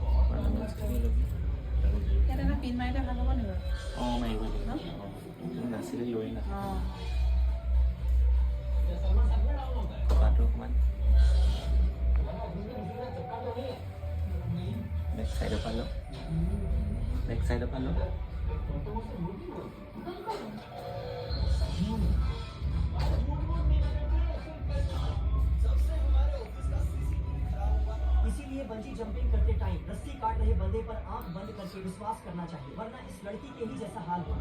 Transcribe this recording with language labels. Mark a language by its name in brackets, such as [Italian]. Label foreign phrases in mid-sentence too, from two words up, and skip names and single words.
[Assamese] ইয়াত এটা পিন মাৰিলে ভাল হ'ব নেকি বাৰু অঁ মাৰিব লাগিব নাছিলে লৈ না অঁ খোপাটো অকণমান [English] back sideৰ [Assamese] পৰা লওঁ [English] back sideৰ [Assamese] পৰা লওঁ [Hindi] इसीलिए बंजी जंपिंग करते टाइम रस्सी काट रहे बंदे पर आंख बंद करके विश्वास करना चाहिए, वरना इस लड़की के ही जैसा हाल होगा।